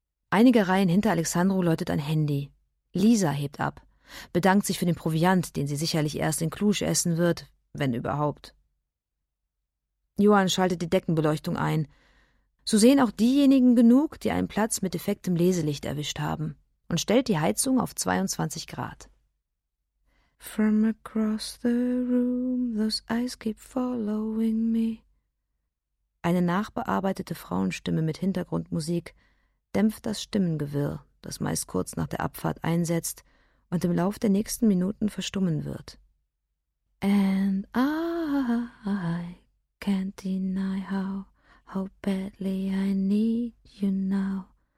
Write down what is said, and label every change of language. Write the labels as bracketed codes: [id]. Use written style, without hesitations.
[de] Einige Reihen hinter Alexandru läutet ein Handy. Lisa hebt ab, bedankt sich für den Proviant, den sie sicherlich erst in Cluj essen wird, wenn überhaupt. Johann schaltet die Deckenbeleuchtung ein. So sehen auch diejenigen genug, die einen Platz mit defektem Leselicht erwischt haben, und stellt die Heizung auf 22 Grad. [en] From across the room, those eyes keep following me. [de] Eine nachbearbeitete Frauenstimme mit Hintergrundmusik dämpft das Stimmengewirr, das meist kurz nach der Abfahrt einsetzt und im Lauf der nächsten Minuten verstummen wird. [en] And I can't deny how badly I need you now.